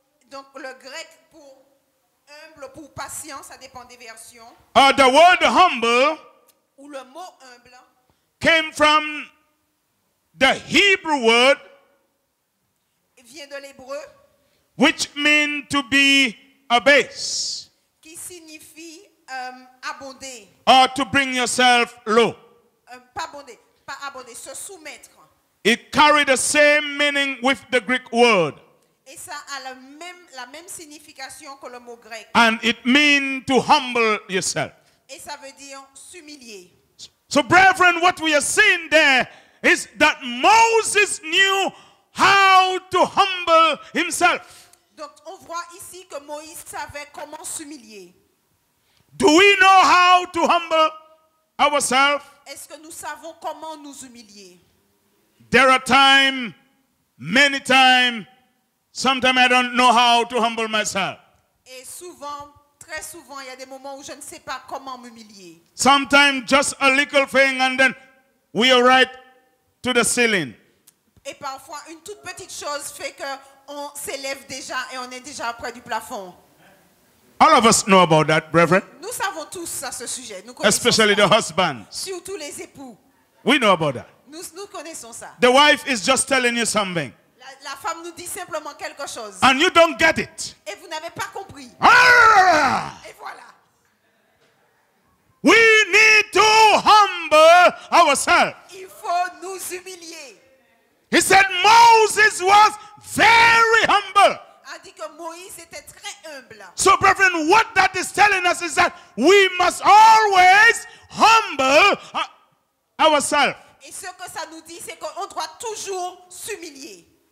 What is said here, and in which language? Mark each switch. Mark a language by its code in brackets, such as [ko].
[fr] Donc le grec pour humble, pour patient, ça dépend des versions. [en] The word humble [fr] Ou le mot humble [en] came from the Hebrew word, [fr] vient de l'hébreu, [en] which means to be abased, [fr] qui signifie abonder. [en] or to bring yourself low. [fr] Pas abonder, se soumettre. [en] It carried the same meaning with the Greek word. [fr] Et ça a la même signification que le mot grec. [en] And it means to humble yourself. [fr] Et ça veut dire s'humilier. [en] So, brethren, what we are seeing there is that Moses knew how to humble himself. [fr] Donc on voit ici que Moïse savait comment s'humilier. [en] Do we know how to humble ourselves? [fr] Est-ce que nous savons comment nous humilier? [en] There are times, many times, sometimes I don't know how to humble myself. [fr] Et souvent, très souvent, il y a des moments où je ne sais pas comment m'humilier. [en] Sometimes just a little thing and then we are right to the ceiling. [fr] Et parfois, une toute petite chose fait qu'on s'élève déjà et on est déjà près du plafond. [en] All of us know about that, brethren. [fr] Nous savons tous à ce sujet. Nous connaissons [en] Especially [fr] ça. [en] the husbands. [fr] Surtout les époux. [en] We know about that. [fr] Nous connaissons ça. [en] The wife is just telling you something. [fr] La femme nous dit simplement quelque chose. [en] And you don't get it. [fr] Et vous n'avez pas compris. Ah! Et voilà. [en] We need to humble ourselves. [fr] Il faut nous humilier. [en] He said Moses was very humble. [fr] A dit que Moïse était très humble. [en] So, brethren, what that is telling us is that we must always humble ourselves. [fr] Et ce que ça nous dit, c'est qu'on doit toujours s'humilier.